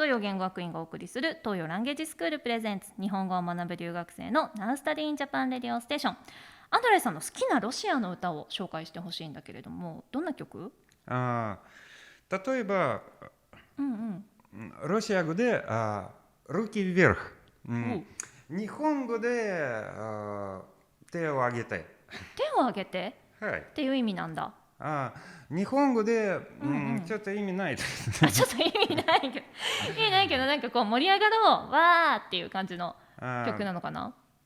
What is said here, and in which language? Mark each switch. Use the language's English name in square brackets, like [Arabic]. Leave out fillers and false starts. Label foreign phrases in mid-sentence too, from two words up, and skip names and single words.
[Japanese] 東洋言語学院がお送りする東洋ランゲージスクールプレゼンツ日本語を学ぶ留学生の Now Study in Japan Radio Station。アンドレさんの好きなロシアの歌を紹介してほしいんだけれども、どんな曲？例えば、ロシア語で [Russian] руки вверх、 [Japanese] 日本語で手を挙げて。手を挙げて、はい、っていう意味なんだ。日本語で、ちょっと意味ないです。ちょっと意味ないけどなんかこう盛り上がろうわーっていう感じの曲なのかな。